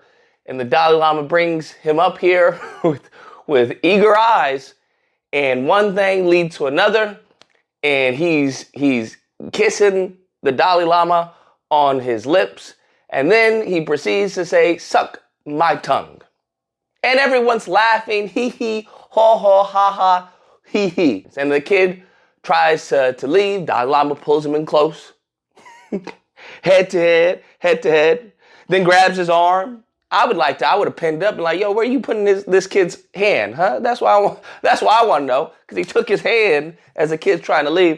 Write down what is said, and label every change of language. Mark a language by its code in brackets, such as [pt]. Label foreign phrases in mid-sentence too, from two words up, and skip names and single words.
[en] And the Dalai Lama brings him up here with eager eyes, and one thing leads to another, and he's kissing the Dalai Lama on his lips, and then he proceeds to say, "Suck my tongue." And everyone's laughing, hee hee, ho ho, ha ha, hee hee. And the kid tries to leave. Dalai Lama pulls him in close, head to head, then grabs his arm. I would have pinned up and like, yo, where are you putting this kid's hand, huh? That's why I want to know, because he took his hand as the kid's trying to leave.